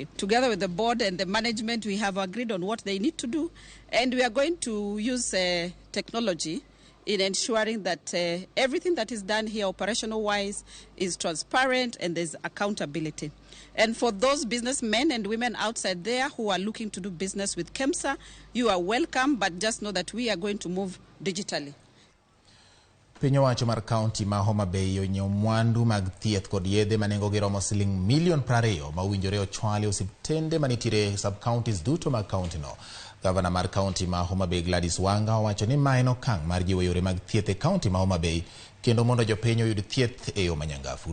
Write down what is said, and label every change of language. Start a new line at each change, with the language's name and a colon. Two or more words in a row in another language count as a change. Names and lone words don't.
English: Together with the board and the management, we have agreed on what they need to do, and we are going to use technology in ensuring that everything that is done here operational-wise is transparent and there's accountability. And for those businessmen and women outside there who are looking to do business with KEMSA, you are welcome, but just know that we are going to move digitally.
Luo (Kenya and Tanzania): Piny owacho mar kaunti ma Homa Bay onyiewo mwandu mag thieth kod yedhe manengo gi romo siling milion 20 ma owinjore ochwali osiptende manitiere sub-counties duto mag kaunti no. Gavana mar kaunti ma Homa Bay Gladys Wanga owacho ni ma en okang' mar jiwo yore mag thieth e kaunti ma Homa Bay kendo mondo jopiny oyud thieth e yo manyangafu.